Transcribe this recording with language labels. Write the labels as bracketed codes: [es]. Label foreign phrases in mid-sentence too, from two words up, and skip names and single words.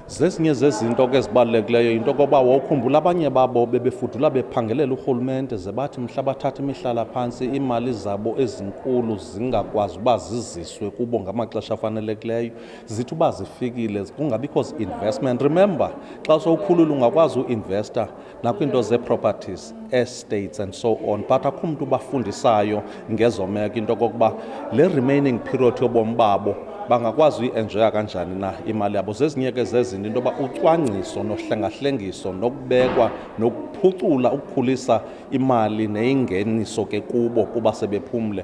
[xh] Zezinye zezinto ke ezibalulekileyo yinto yokuba wawukhumbula abanye babo bebefudula bephangelela urhulumente ze bathi mhla bathatha imihlala phantsi iimali zabo ezinkulu zingakwazi uba ziziswe kubo ngamaxesha afanelekileyo zithi uba zifikile kungabikho zi-investment. Remember, xa sowukhulula ungakwazi uinvesta nakwiinto zee-properties, [en] estates and so on, [xh] but akho mntu bafundisayo ngezomeko into kokuba le [en] remaining period [xh] yobomi babo bangakwazi uyi-enjoya kanjani na imali yabo. Zezinye ke zezinto into yoba ucwangciso nohlengahlengiso nokubekwa nokuphucula ukukhulisa imali neyingeniso ke kubo kuba sebephumle.